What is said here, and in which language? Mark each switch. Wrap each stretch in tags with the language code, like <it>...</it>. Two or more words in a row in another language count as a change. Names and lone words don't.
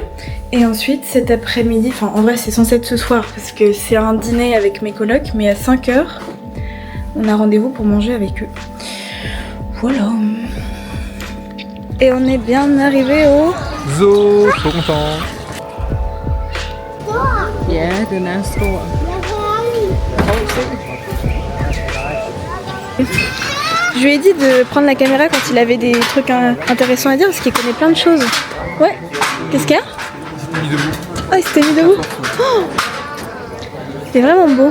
<fr>Et ensuite, cet après-midi, enfin en vrai c'est censé être ce soir, parce que c'est un dîner avec mes colocs, mais à 5h, on a rendez-vous pour manger avec eux. Voilà. Et on est bien arrivé au... Zo, trop content.</fr> <da>Ja, den er stor.</da> <fr>Je lui ai dit de prendre la caméra quand il avait des trucs intéressants à dire, parce qu'il connaît plein de choses. Ouais. Qu'est-ce qu'il y a? Ah, il s'était mis debout. Oh, c'est vraiment beau.</fr>